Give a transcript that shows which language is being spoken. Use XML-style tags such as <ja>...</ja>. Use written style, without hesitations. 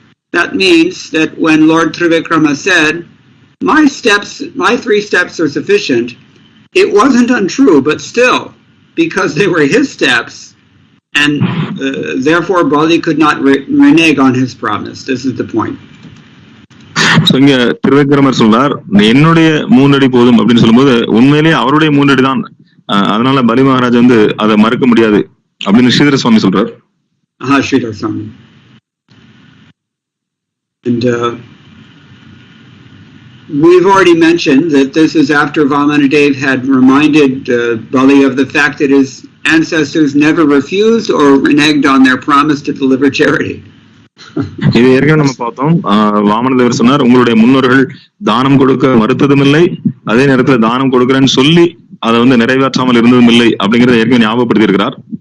<en>That means that when Lord Trivikrama said, my 3 steps are sufficient, it wasn't untrue, but still, because they were his steps, and therefore Bali could not renege on his promise. This is the point.</en> <ta>So இங்க திருவிக்கிரமர் சொல்றார், என்னுடைய 3 அடி போதும் அப்படின்னு சொல்லும்போது உண்மையிலேயே அவருடைய 3 அடி தான், அதனால பலி மகாராஜ் வந்து அதை மறுக்க முடியாது அப்படின்னு ஸ்ரீதர சுவாமி சொல்றார்.</ta> <en>Sridhar Swami. And we've already mentioned that this is after Vamanadev had reminded Bali of the fact that his ancestors never refused or reneged on their promise to deliver charity.</en> <ta>இது ஏற்கனவே நம்ம பார்த்தோம். வாமனதேவர் சொன்னார், உங்களுடைய முன்னோர்கள் தானம் கொடுக்க மறுத்ததும் இல்லை, அதே நேரத்தில் தானம் கொடுக்கிறேன்னு சொல்லி அதை வந்து நிறைவேற்றாமல் இருந்ததும் இல்லை அப்படிங்கறத ஏற்கனவே ஞாபகப்படுத்தி இருக்கிறார்.</ta>